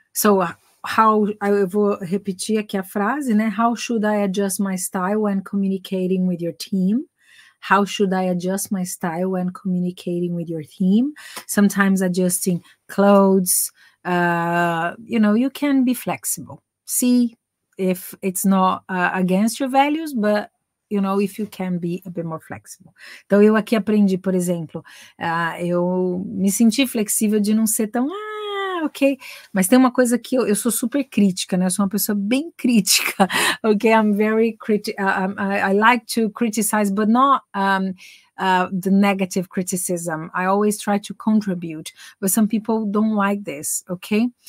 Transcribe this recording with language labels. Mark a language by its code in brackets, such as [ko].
[pt] Eu vou repetir aqui a frase, né? [en] How should I adjust my style when communicating with your team? How should I adjust my style when communicating with your team? Sometimes adjusting clothes, you can be flexible. See if it's not against your values, but if you can be a bit more flexible. [pt] Então, eu aqui aprendi, por exemplo, eu me senti flexível de não ser tão, ok, mas tem uma coisa que eu sou super crítica, né? Eu sou uma pessoa bem crítica, ok? [en] I'm very critical. I like to criticize, but not the negative criticism. I always try to contribute, but some people don't like this, okay?